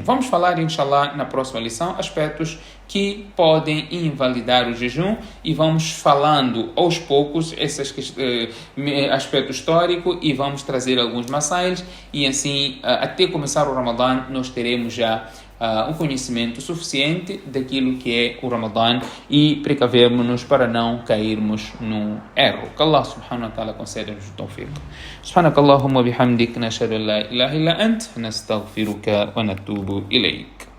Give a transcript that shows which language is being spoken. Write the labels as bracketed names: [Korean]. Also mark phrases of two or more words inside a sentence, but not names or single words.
[Portuguese] Vamos falar, inshallah, na próxima lição, aspectos que podem invalidar o jejum e vamos falando aos poucos esses aspectos históricos e vamos trazer alguns masails e assim até começar o Ramadã nós teremos já um conhecimento suficiente daquilo que é o Ramadã e precavermos-nos para não cairmos no erro. Que [Arabic] الله سبحانه وتعالى [Portuguese] conceda-nos o tawfiq. [Arabic] سبحانك اللهم بحمدك نشهد أن لا إله إلا أنت نستغفرك ونتوب إليك.